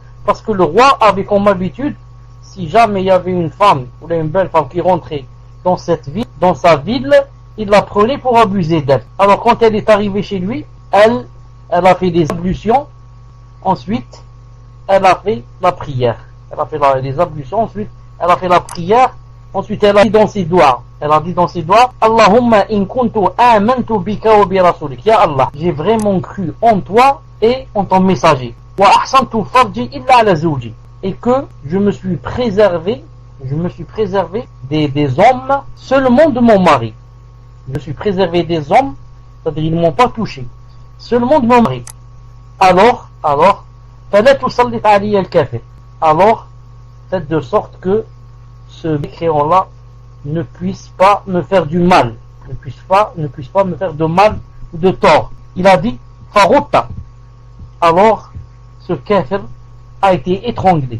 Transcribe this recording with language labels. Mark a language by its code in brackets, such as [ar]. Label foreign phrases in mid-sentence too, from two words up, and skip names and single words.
[fr] Parce que le roi avait comme habitude, si jamais il y avait une femme ou une belle femme qui rentrait dans sa ville, il la prenait pour abuser d'elle. Alors quand elle est arrivée chez lui, elle a fait des ablutions, ensuite elle a fait la prière. Elle a fait les ablutions, ensuite elle a fait la prière, ensuite elle a dit dans ses doigts, Elle a dit dans ses doigts, [ar] اللهم إن كنت آمنت بك وبرسولك. يا الله, [fr] j'ai vraiment cru en toi et en ton messager. [ar] وأحصنت فرجي إلا على زوجي. [fr] Et que je me suis préservé des hommes seulement de mon mari. Je me suis préservé des hommes, c'est-à-dire ils ne m'ont pas touché. Seulement de mon mari. Alors, [ar] فلا تسلط علي الكافر. [fr] Alors, faites de sorte que ce mécréant-là ne puisse pas me faire du mal, ne puisse pas me faire de mal ou de tort. Il a dit Farutta. Alors ce kafir a été étranglé.